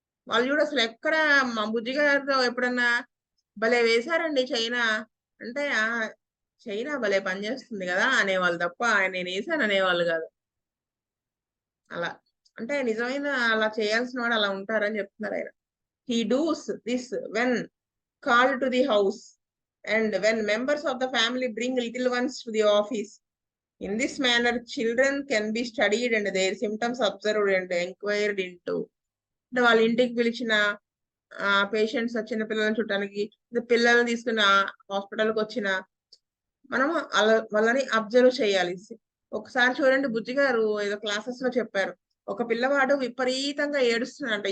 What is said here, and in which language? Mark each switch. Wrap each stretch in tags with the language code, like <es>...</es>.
<te>వాళ్ళు కూడా అసలు ఎక్కడ మా బుజ్జి గారితో ఎప్పుడన్నా భలే వేశారండి చైనా అంటే, చైనా భలే పనిచేస్తుంది కదా అనేవాళ్ళు తప్ప నేను వేసాను అనేవాళ్ళు కాదు. అలా అంటే నిజమైన అలా చేయాల్సిన వాడు అలా ఉంటారని చెప్తున్నారు ఆయన.</te> <en>He does this when called to the house and when members of the family bring little ones to the office. In this manner, children can be studied and their symptoms observed and inquired into.</en> <te>అంటే వాళ్ళ ఇంటికి పిలిచిన patients, చిన్న పిల్లలను చూడటానికి, పిల్లల్ని తీసుకున్న హాస్పిటల్కి వచ్చిన మనము వాళ్ళని అబ్జర్వ్ చేయాలి. ఒకసారి చూడండి, బుజ్జి గారు ఏదో క్లాసెస్ లో చెప్పారు, ఒక పిల్లవాడు విపరీతంగా ఏడుస్తున్నాడంట.</te>